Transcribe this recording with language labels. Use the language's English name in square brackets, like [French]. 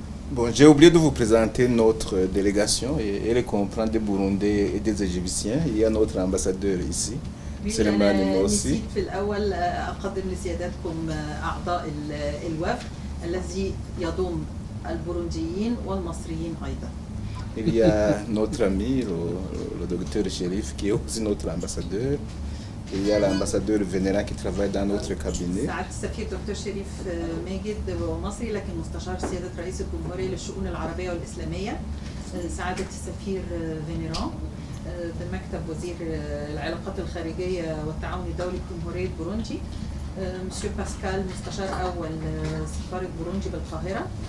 [French] Bon, j'ai oublié de vous présenter notre délégation et elle comprend des Burundais et des Égyptiens. Il y a notre ambassadeur ici, Selemani Morsi. [Arabic] نسيت في الأول أقدم لسيادتكم أعضاء الوفد الذي يضم البورونديين والمصريين أيضا. [French] Il y a notre ami, le docteur Chérif, qui est aussi notre ambassadeur. Il y a l'ambassadeur vénérant qui travaille dans notre cabinet. [Arabic] سعادة السفير دكتور شريف ماجد مصري لكن مستشار سيادة رئيس الجمهورية للشؤون العربية والإسلامية. سعادة السفير فينيران بمكتب وزير العلاقات الخارجية والتعاون الدولي بجمهورية بوروندي. مسيو باسكال مستشار أول سفارة بوروندي بالقاهرة.